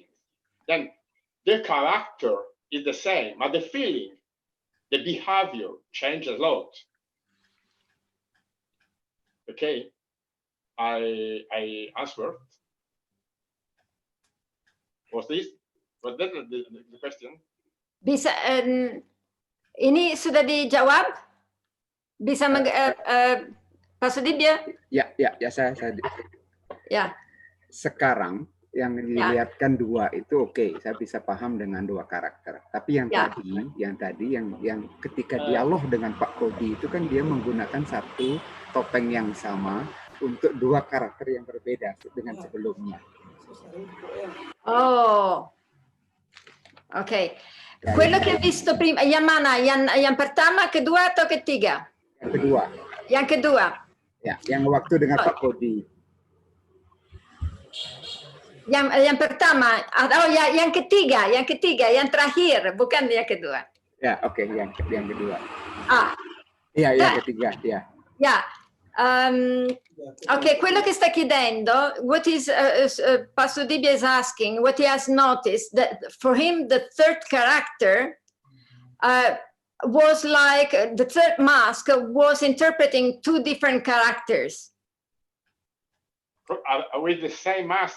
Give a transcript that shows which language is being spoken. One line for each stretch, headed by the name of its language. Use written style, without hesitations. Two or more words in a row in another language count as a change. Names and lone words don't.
English: Then the character is the same, but the feeling, the behavior changes a lot. Okay, I answered. Was that the question?
Indonesian: Bisa, ini sudah dijawab? Bisa Pak Sudibya? Ya, saya. Ya. Sekarang yang dilihatkan 2 itu oke, saya bisa paham dengan 2 karakter. Tapi yang tadi yang ketika dialog dengan Pak Kodi itu kan dia menggunakan satu topeng yang sama untuk 2 karakter yang berbeda dengan sebelumnya.
English: Oh, ok.
Italian: Quello che ho visto prima,
Indonesian: yang mana? Yang pertama, kedua atau ketiga? Yang kedua. Yang kedua. Ya, yang waktu dengan Pak Kodi. Yang pertama, yang ketiga, yang terakhir, bukan yang kedua. Ya, oke, yang kedua. Iya, yang ketiga, ya. Ya.
Italian: Ok, quello che sta chiedendo,
English: what is Pak Sudibya is asking, what he has noticed, that for him the third character was like the third mask was interpreting 2 different characters. With the same mask?